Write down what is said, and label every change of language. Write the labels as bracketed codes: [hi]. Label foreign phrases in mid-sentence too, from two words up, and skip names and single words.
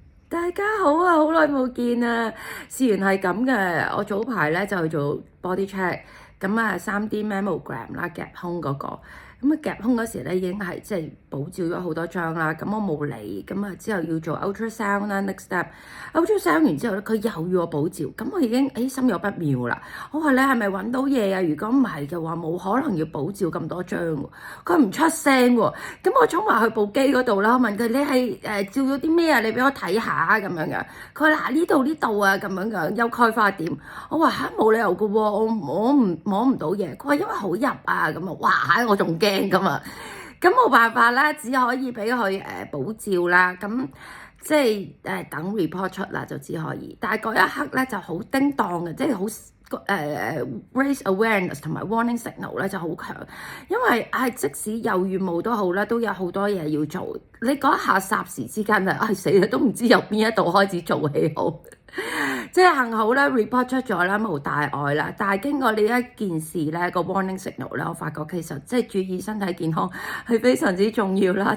[yue] 大家好啊，好耐冇見啊！事緣係咁嘅，我早排咧就去做 [en] body check， [yue] 咁啊 [en] 3D mammogram [yue] 啦，夾胸嗰個，咁啊夾胸嗰時咧已經係即係補照咗好多張啦，咁我冇理，咁啊之後要做 ultrasound 啦 [en] next step， [yue] ultrasound 完之後咧佢又要我補照，咁我已經心有不妙啦，我話你係咪揾到嘢啊？如果唔係嘅話，冇可能要補照咁多張喎，佢唔出聲喎，咁我衝埋去部機嗰度啦，問佢你係照咗啲咩啊？你俾我睇下咁樣嘅，佢話嗱呢度啊咁樣嘅優開花點，我話嚇冇理由嘅喎，我摸唔到嘢，佢話因為好入啊咁啊，哇我仲驚咁啊，咁冇辦法啦，只可以俾佢補照啦，咁即係等 report 出啦就只可以，但係嗰一刻咧就好叮當嘅，即係好 [en] raise awareness [yue] 同埋 [en] warning signal [yue] 咧就好強，因為即使有預務都好啦，都有好多嘢要做，你嗰一下霎時之間就死啦，都唔知由邊一度開始做起好。即係幸好咧 report 出咗啦，冇大礙啦。但係經過呢一件事咧，個 [en] warning signal [yue] 咧，我發覺其實即係注意身體健康係非常之重要啦。